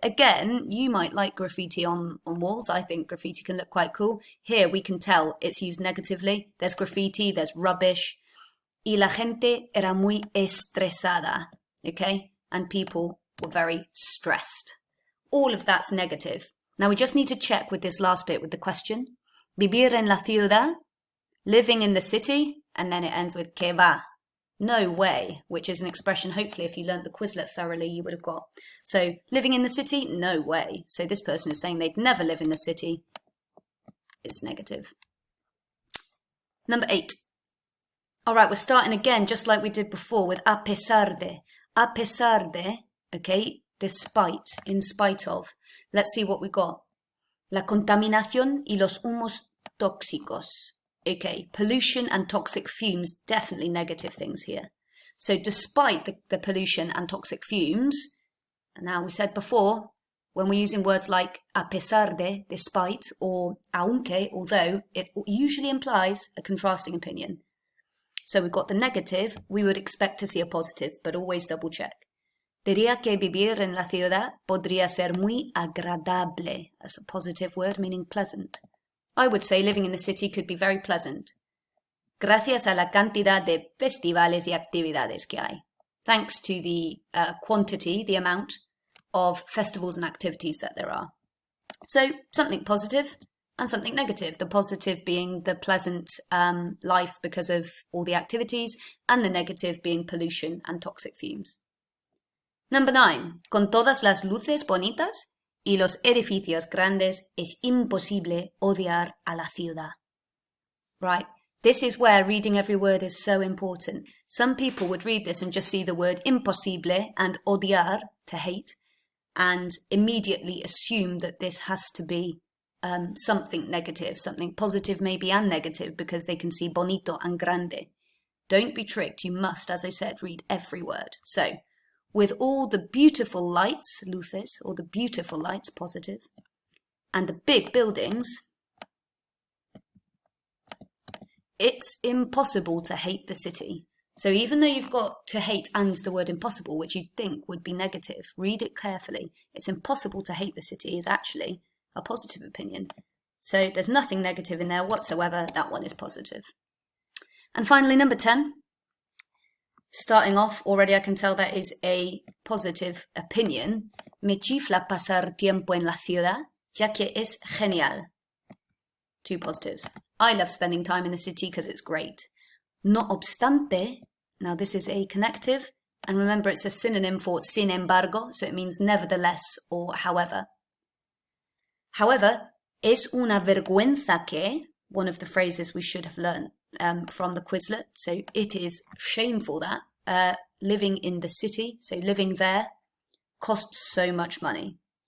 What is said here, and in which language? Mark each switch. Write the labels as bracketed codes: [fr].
[en] Again, you might like graffiti on walls. I think graffiti can look quite cool. Here we can tell it's used negatively. There's graffiti, there's rubbish. [es] Y la gente era muy estresada. [en] Okay, and people were very stressed. All of that's negative. Now we just need to check with this last bit with the question. [es] Vivir en la ciudad. [en] Living in the city, and then it ends with [es] que va. [en] No way, which is an expression hopefully if you learnt the Quizlet thoroughly you would have got. So living in the city, no way. So this person is saying they'd never live in the city. It's negative. Number 8. All right, we're starting again just like we did before with [es] a pesar de. A pesar de, [en] okay, despite, in spite of. Let's see what we got. [es] La contaminación y los humos tóxicos. [en] Okay, pollution and toxic fumes, definitely negative things here. So despite the pollution and toxic fumes, and now we said before, when we're using words like [es] a pesar de, [en] despite, or [es] aunque, [en] although, it usually implies a contrasting opinion. So we've got the negative. We would expect to see a positive, but always double check. [es] Diría que vivir en la ciudad podría ser muy agradable. [en] That's a positive word meaning pleasant. I would say living in the city could be very pleasant. [es] Gracias a la cantidad de festivales y actividades que hay. [en] Thanks to the quantity, the amount of festivals and activities that there are. So something positive and something negative. The positive being the pleasant life because of all the activities, and the negative being pollution and toxic fumes. Number 9. [es] Con todas las luces bonitas y los edificios grandes es imposible odiar a la ciudad. [en] Right. This is where reading every word is so important. Some people would read this and just see the word imposible and odiar, to hate, and immediately assume that this has to be something negative, something positive maybe and negative, because they can see bonito and grande. Don't be tricked. You must, as I said, read every word. So, with all the beautiful lights, luces, or the beautiful lights, positive, and the big buildings, it's impossible to hate the city. So even though you've got to hate and the word impossible, which you'd think would be negative, read it carefully. It's impossible to hate the city is actually a positive opinion. So there's nothing negative in there whatsoever. That one is positive. And finally, number 10. Starting off, already I can tell that is a positive opinion. [es] Me chifla pasar tiempo en la ciudad, ya que es genial. [en] 2 positives. I love spending time in the city because it's great. [es] No obstante, [en] now this is a connective, and remember it's a synonym for [es] sin embargo, [en] so it means nevertheless or however. However, [es] es una vergüenza que, [en] one of the phrases we should have learned from the Quizlet, so it is shameful that living in the city, so living there, costs so much money.